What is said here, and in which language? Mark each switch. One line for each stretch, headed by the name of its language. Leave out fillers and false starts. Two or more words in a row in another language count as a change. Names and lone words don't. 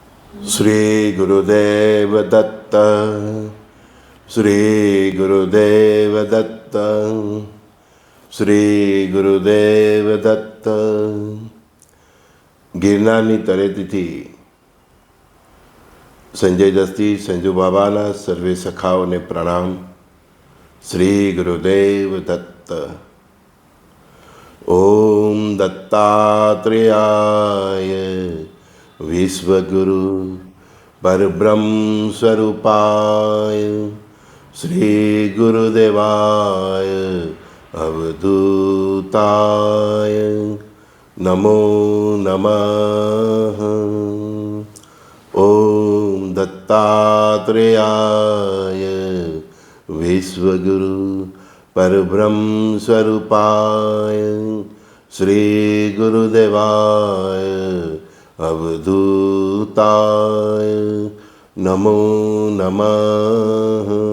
Sanskrit: श्री गुरुदेव दत्त। श्री गुरुदेव दत्त। श्री ગુરુદેવ દત્ત।
Gujarati: ગિરનારની તળેટીથી સંજય દસ્તી સંજુ બાબાના સર્વે સખાઓને પ્રણામ।
Sanskrit: શ્રી ગુરુદેવ દત્ત। ઓમ દત્તાત્રેયાય વિશ્વગુરુ પરબ્રહ્મ સ્વરૂપાય શ્રી ગુરુદેવાય अवधूताय नमो नमः। ओम दत्तात्रेयाय विश्वगुरु परब्रह्म स्वरूपाय श्री गुरुदेवाय अवधूताय नमो नमः।